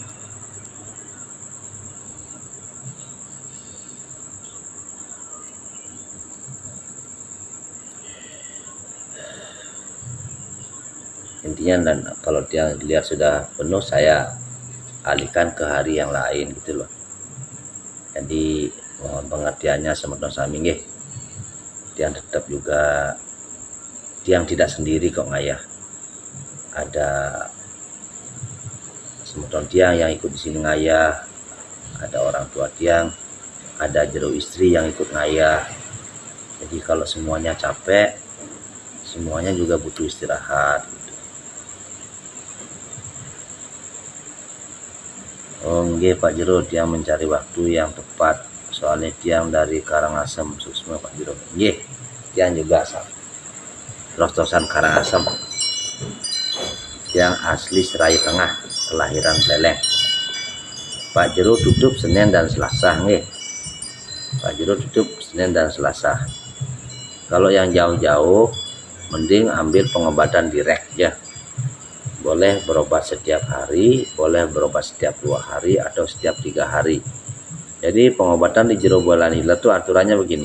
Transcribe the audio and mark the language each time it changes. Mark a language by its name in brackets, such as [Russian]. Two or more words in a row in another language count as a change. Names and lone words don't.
[Indonesian] Intinya, dan kalau dia lihat sudah penuh, saya alihkan ke hari yang lain gitu loh. Jadi mohon pengertiannya [Balinese] semeton sami nggih. [Indonesian] Tiang tetap juga Tiang tidak sendiri kok ngayah. Ada [Balinese] semeton tiang [Indonesian] yang ikut di sini ngayah, ada orang tua tiang, ada jero istri yang ikut ngayah. Jadi kalau semuanya capek, semuanya juga butuh istirahat gitu. Oh nggih Pak Jero, tiang mencari waktu yang tepat, soalnya tiang dari Karangasem Suksma Pak Jero. Nggih, tiang juga terus-terusan Karangasem. Tiang asli Serai Tengah, kelahiran Pleleng. Pak Jero tutup Senin dan Selasa nggih. Pak Jero tutup Senin dan Selasa. Kalau yang jauh-jauh mending ambil pengobatan direct ya. Boleh berobat setiap hari, boleh berobat setiap 2 hari atau setiap 3 hari. Jadi pengobatan di Jero Bulan Hilir itu aturannya begini.